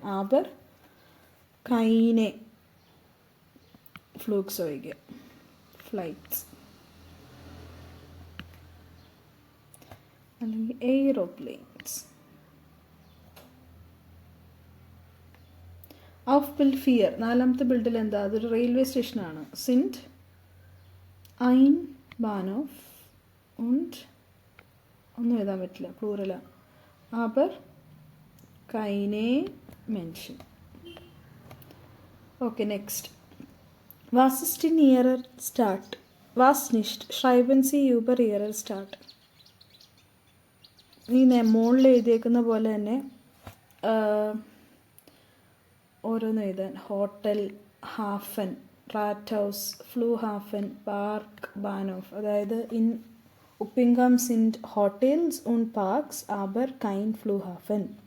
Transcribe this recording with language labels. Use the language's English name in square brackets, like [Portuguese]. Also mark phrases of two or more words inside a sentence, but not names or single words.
[German] aber keine Flugzeuge [Malayalam] ഒഴികെ, ഫ്ലൈറ്റ്സ് അല്ലെങ്കിൽ എയ്റോപ്ലെയിൻസ്. [German] auf Bild 4, [Malayalam] 4ാമത്തെ ബിൽഡിൽ എന്താ? അതൊരു റെയിൽവേ സ്റ്റേഷനാണ്. [German] sind ein Bahnhof [Malayalam] und ഒന്നും എഴുതാൻ പറ്റില്ല, പ്ലൂറലാണ്. [German] aber keine Menschen. [English] Okay, next. [German] Was ist in ihrer Stadt? Was nicht? Schreiben Sie über ihrer Stadt. [Malayalam] ഈ മുകളിൽ എഴുതിയേക്കുന്ന പോലെ തന്നെ ഓരോന്ന് എഴുതാൻ. [German] Hotel, Hafen, Rathaus, Flughafen, Park, Bahnhof. അതായത് ഇൻ Uppingham sind Hotels und Parks, aber kein Flughafen.